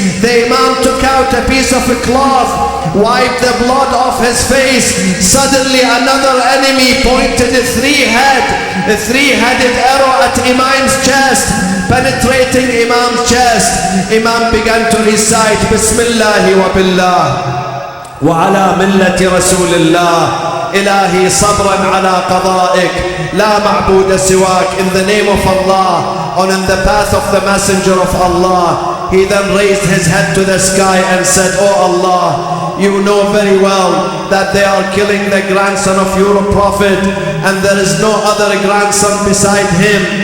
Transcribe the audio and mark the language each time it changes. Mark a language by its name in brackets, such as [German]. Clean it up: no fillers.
[English] The Imam took out a piece of a cloth, wiped the blood off his face. Suddenly another enemy pointed a three-headed arrow at Imam's chest, penetrating Imam's chest. Imam began to recite, [Arabic] Bismillah wa billah. وعلى ملة رسول الله. إلهي صبرا على قضائك، لا معبود سواك. [English] In the name of Allah, on in the path of the messenger of Allah. He then raised his head to the sky and said, "Oh Allah, you know very well that they are killing the grandson of your prophet, and there is no other grandson beside him."